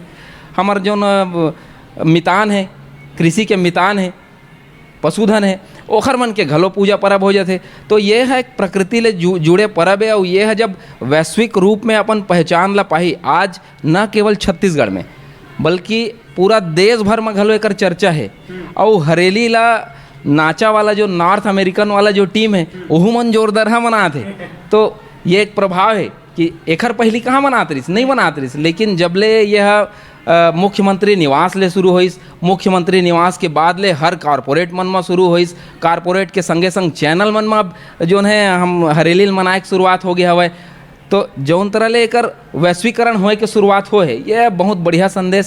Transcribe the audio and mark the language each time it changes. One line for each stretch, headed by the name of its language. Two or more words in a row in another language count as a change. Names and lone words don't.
Chhattisgarhi: हमार जो मितान है, कृषि के मितान है, पशुधन है, ओखर मन के घलो पूजा परब हो जाते। तो ये है एक प्रकृति ले जुड़े परब है, और ये है जब वैश्विक रूप में अपन पहचान ला पाही आज न केवल छत्तीसगढ़ में बल्कि पूरा देश भर में घलो एकर चर्चा है। और हरेली ला नाचा वाला जो नॉर्थ अमेरिकन वाला जो टीम है वह मन जोरदार मनाते। तो ये एक प्रभाव है कि एखर पहली कहाँ मनात रही, नहीं मनात रही, लेकिन जबले यह मुख्यमंत्री निवास ले शुरू होइस, मुख्यमंत्री निवास के बाद ले हर कारपोरेट मन में शुरू होइस, कारपोरेट के संगे संग चैनल मन में जो है हम हरेली मनाए के शुरुआत हो गया हवे। तो जौन तरह ले एकर वैश्वीकरण होए के शुरुआत हो है, ये बहुत बढ़िया संदेश है।